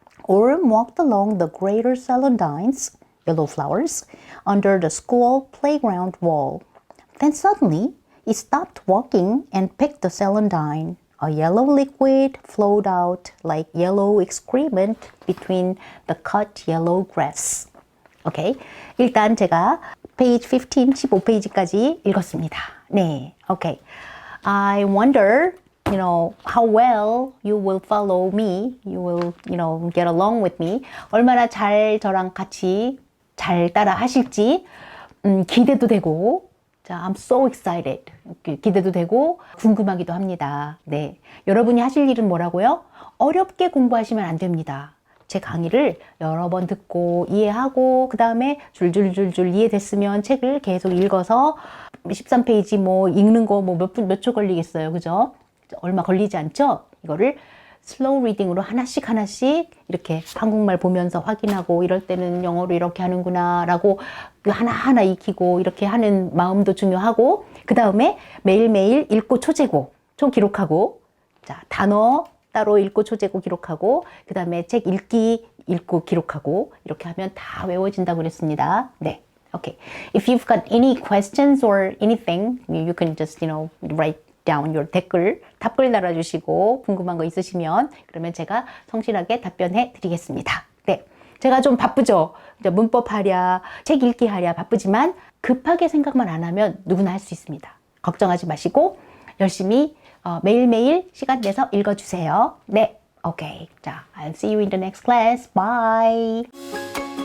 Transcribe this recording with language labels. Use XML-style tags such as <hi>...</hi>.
<en>Orm walked along the greater celandines, yellow flowers, under the school playground wall. Then suddenly, he stopped walking and picked a celandine. A yellow liquid flowed out like yellow excrement between the cut yellow grass.</en> <ko>오케이. 일단 제가 페이지 15페이지까지 읽었습니다. 네. 오케이.</ko> <en>I wonder, how well you will follow me. You will, get along with me.</en> <ko>얼마나 잘 저랑 같이 잘 따라 하실지 기대도 되고 자,</ko> <en>I'm so excited.</en> <ko>기대도 되고 궁금하기도 합니다. 네, 여러분이 하실 일은 뭐라고요? 어렵게 공부하시면 안 됩니다. 제 강의를 여러 번 듣고 이해하고 그 다음에 줄줄줄줄 이해됐으면 책을 계속 읽어서 13페이지 뭐 읽는 거 뭐 몇 초 걸리겠어요. 그죠? 얼마 걸리지 않죠? 이거를 슬로우 리딩으로 하나씩 이렇게 한국말 보면서 확인하고 이럴 때는 영어로 이렇게 하는구나 라고 하나하나 익히고 이렇게 하는 마음도 중요하고 그 다음에 매일매일 읽고 초재고 총 기록하고 자 단어 따로 읽고 초재고 기록하고 그 다음에 책 읽기 읽고 기록하고 이렇게 하면 다 외워진다고 그랬습니다.</ko> <en>네. Okay. If you've got any questions or anything, you can just, write down your</en> <ko>댓글, 답글 달아주시고 궁금한 거 있으시면 그러면 제가 성실하게 답변해 드리겠습니다. 네, 제가 좀 바쁘죠. 문법 하랴, 책 읽기 하랴 바쁘지만 급하게 생각만 안 하면 누구나 할 수 있습니다. 걱정하지 마시고 열심히 매일매일 시간 내서 읽어주세요. 네, 오케이. 자,</ko> <en>I'll see you in the next class. Bye.</en>